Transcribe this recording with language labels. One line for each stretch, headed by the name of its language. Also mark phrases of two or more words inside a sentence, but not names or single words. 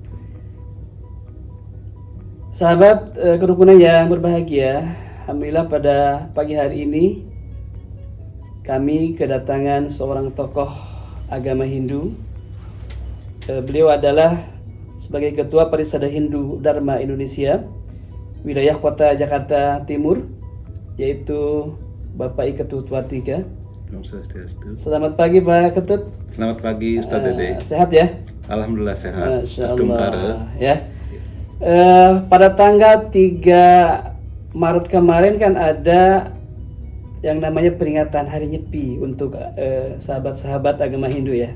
Indonesian: Sahabat kerukunan yang berbahagia, alhamdulillah pada pagi hari ini kami kedatangan seorang tokoh agama Hindu. Beliau adalah sebagai Ketua Parisada Hindu Dharma Indonesia wilayah Kota Jakarta Timur, yaitu Bapak I Ketut Wartika.
Balinese: Om Swastiastu.
Indonesian: Selamat pagi Pak Ketut. Selamat pagi Ustaz Dede. Sehat ya? Alhamdulillah sehat. Masya Astungkara. Allah ya. Pada tanggal 3 Maret kemarin kan ada yang namanya peringatan Hari Nyepi untuk sahabat-sahabat agama Hindu ya.